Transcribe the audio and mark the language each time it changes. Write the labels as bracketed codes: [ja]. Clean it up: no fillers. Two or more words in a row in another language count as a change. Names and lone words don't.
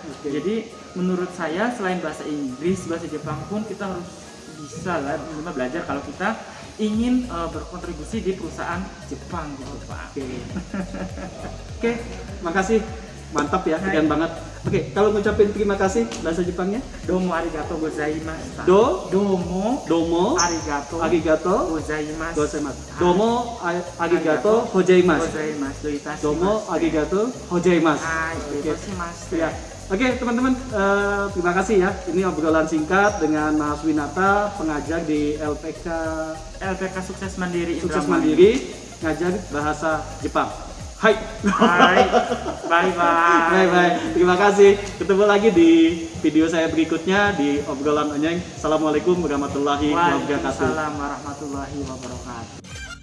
[id] Jadi menurut saya selain bahasa Inggris, bahasa Jepang pun kita harus bisa lah minimal belajar kalau kita ingin berkontribusi di perusahaan Jepang gitu Pak. Oke, makasih. Mantap ya, keren banget. Oke, kalau ngucapin terima kasih bahasa Jepangnya? [ja] どうもありがとうございます. どうもありがとうございます. どうもありがとうございます. どうもありがとうございます. [id] Ya. Oke teman-teman, terima kasih ya. Ini obrolan singkat dengan Mas Winata, pengajar di LPK Sukses Mandiri Sukses Mandiri, ngajar bahasa Jepang. Hai. [en] Bye bye. [id] Terima kasih. Ketemu lagi di video saya berikutnya di obrolan Onyeng. [ar] السلام عليكم ورحمة الله وبركاته. وعليكم السلام ورحمة الله وبركاته.